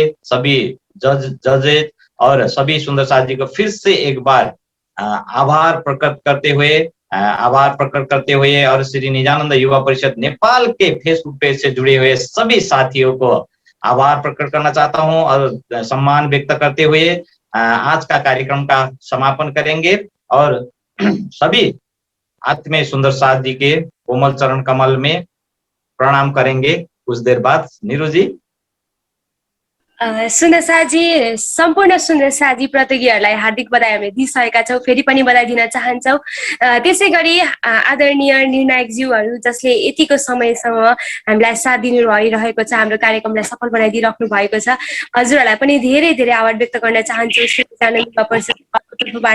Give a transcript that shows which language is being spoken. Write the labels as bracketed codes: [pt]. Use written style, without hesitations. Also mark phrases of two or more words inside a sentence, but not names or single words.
[hi] सभी जजेज और सभी सुंदर साथ जी को फिर से एक बार आभार प्रकट करते हुए और श्री निजानंद युवा परिषद नेपाल के फेसबुक पेज से जुड़े हुए सभी साथियों को आभार प्रकट करना चाहता हूं और सम्मान व्यक्त करते हुए आज का कार्यक्रम का समापन करेंगे और सभी आत्मीय सुंदर साथ जी के कोमल चरण कमल में प्रणाम करेंगे कुछ देर बाद। नीरू जी। [ne] सुन्दर साजी, सम्पूर्ण सुन्दर साजी प्रतियोगीहरूलाई हार्दिक बधाई हामीले दिइसकेका छौँ, फेरि पनि बधाई दिन चाहन्छौँ। त्यसै गरी आदरणीय निर्णायकज्यूहरू जसले यतिको समयसम्म हामीलाई साथ दिनु भइरहेको छ, हाम्रो कार्यक्रमलाई सफल बनाइदिइराख्नु भएको छ, हजुरहरूलाई पनि धेरै धेरै आभार व्यक्त गर्न चाहन्छु तर्फबाट।